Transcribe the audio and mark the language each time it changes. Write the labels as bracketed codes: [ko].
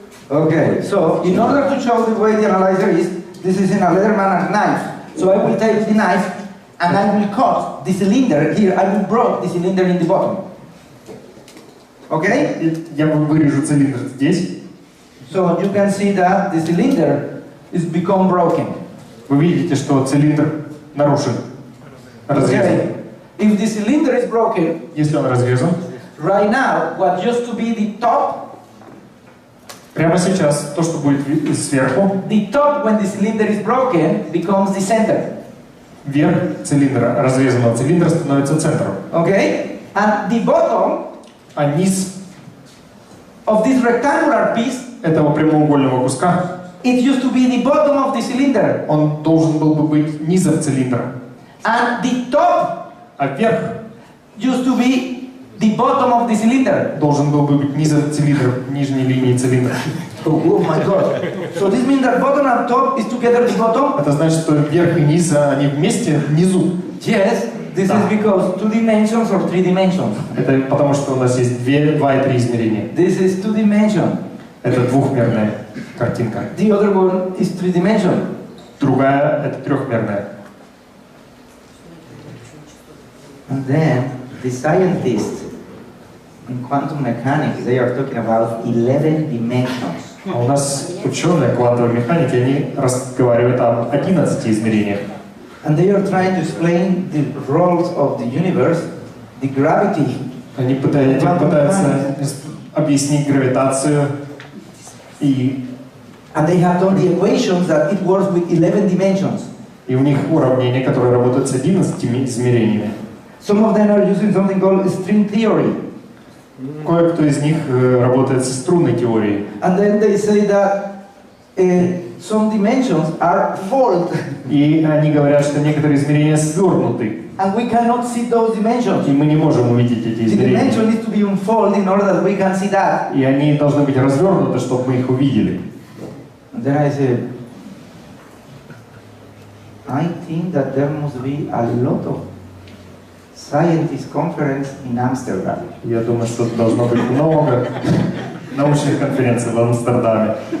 [en] Okay, so in order to show the way the analyzer is, this is in a Leatherman knife. So I will take the knife and I will cut the cylinder here. I will break the cylinder in the bottom. Okay? [ru] Я вырежу цилиндр здесь. [en] So you can see that the cylinder is become broken. [ru] Вы видите, что цилиндр нарушен, разрезан. [en] Okay. If the cylinder is broken, [ru] Если он разрезан, [en] right now what used to be the top, [ru] прямо сейчас то, что будет сверху, [en] the top when the cylinder is broken becomes the center. [ru] верх цилиндра, разрезанного цилиндра становится центром. [en] Okay? And the bottom [ru] А низ [en] of this rectangular piece, [ru] этого прямоугольного куска, [en] it used to be the bottom of the cylinder. [ru] он должен был бы быть низом цилиндра. [en] And the top [ru] А верх [en] used to be the bottom of the cylinder. [ru] должен был бы быть низом цилиндра, нижней линии цилиндра. [en] Oh my God. So this means that bottom and top is together the bottom? [ru] Это значит, что верх и низ, они вместе внизу. [en] Yes, this is because 2 dimensions or 3 dimensions. [ru] Это потому, что у нас есть 2 и 3 измерения. [en] This is 2 dimension. [ru] Это двухмерная картинка. [en] The other one is 3 dimension. [ru] Другая — это трехмерная. [en] And then the scientists in quantum mechanics, they are talking about 11 dimensions. [ru] А у нас ученые квантовой механики, они разговаривают об 11 измерениях. [en] And they are trying to explain the roles of the universe, the gravity. [ru] Они пытаются объяснить гравитацию и [en] And they have done the equations that it works with 11 dimensions. [ru] у них уравнения, которые работают с 11 измерениями. [en] Some of them are using something called string theory. [ru] Кое-кто из них работает со струнной теорией. [en] And then they say that some dimensions are fold. [ru] И они говорят, что некоторые измерения свернуты. [en] And we cannot see those dimensions. [ru] И мы не можем увидеть эти [en] The [ru] измерения. [en] dimension needs to be unfolded in order that we can see that. [ru] И они должны быть развернуты, чтобы мы их увидели. [en] And then I said, I think that there must be a lot of scientist conference in Amsterdam. [ru] Я думаю, что должно быть много научных конференций в Амстердаме.